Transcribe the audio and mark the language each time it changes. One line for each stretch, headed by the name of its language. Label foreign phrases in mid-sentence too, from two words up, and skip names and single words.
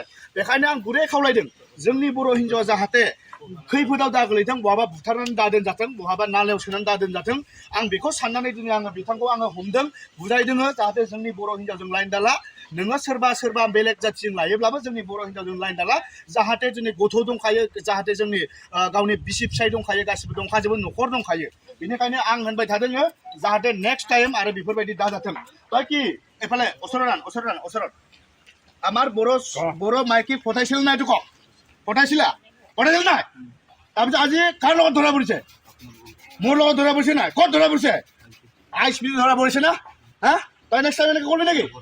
Bodo: बेखायनो आं गुरै खावलायदों जोंनि बर' हिनजावा जाहाथे खैफोदाव दा गोलैथों बहाबा बुथारनानै दा दोनजाथों बहाबा नालायाव सोनानै दा दोनजाथों आं बेखौ साननानै दिनै आङो बिथांखौ हमदों बुजायदों जाहाथे जोंनि बर' हिनजावजों लाइन दाला। नोङो सोरबा बेलेग जाथिजों लायोब्लाबो जोंनि बर' हिनजावजों लाइन दाला। जाहाथे दिनै गथ' दंखायो जाहाथे जोंनि गावनि बिसि फिसाय दंखायो गासिबो दंखाजोबो न'खर दंखायो। बेनिखायनो आं होनबाय थादों जाहाथे
English: next time
Bodo: आरो बेफोरबायदि दाजाथों।
Assamese: কি এফালে ওচৰত আমাৰ বৰ মাইকী পঠাইছিল নাই তোক পঠাইছিল নাই তাৰপিছত আজি কাৰ লগত ধৰা পৰিছে মোৰ লগত ধৰা পৰিছে নাই ক'ত ধৰা পৰিছে আইচ বি ধৰা পৰিছে না হা তই
English: next time
Assamese: এনেকৈ কৰিবি নেকি